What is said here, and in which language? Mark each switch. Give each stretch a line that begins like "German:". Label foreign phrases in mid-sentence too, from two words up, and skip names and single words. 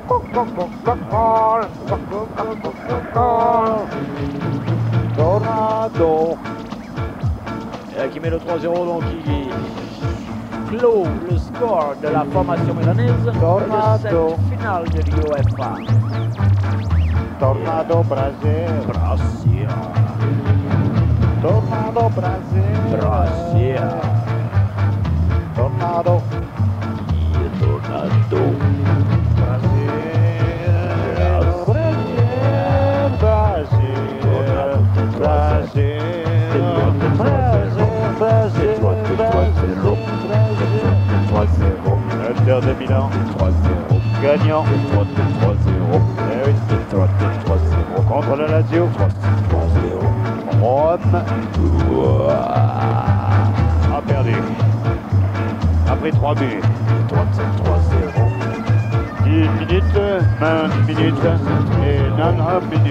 French: Tornado. Et qui met le 3-0, donc qui clôt le score de la formation milanaise. Tornado. Finale de l'UEFA. Tornado Brasil. Brasil. Tornado Brasil. Brasil. Tornado. Tornado. Inter de Milan. 3-0. Gagnant. 3-0. Eh oui. 3-0. Contre la Lazio. 3-0. Rome. A perdu. Après 3 buts. 3-0. 10 minutes, 20 minutes et 9 minutes.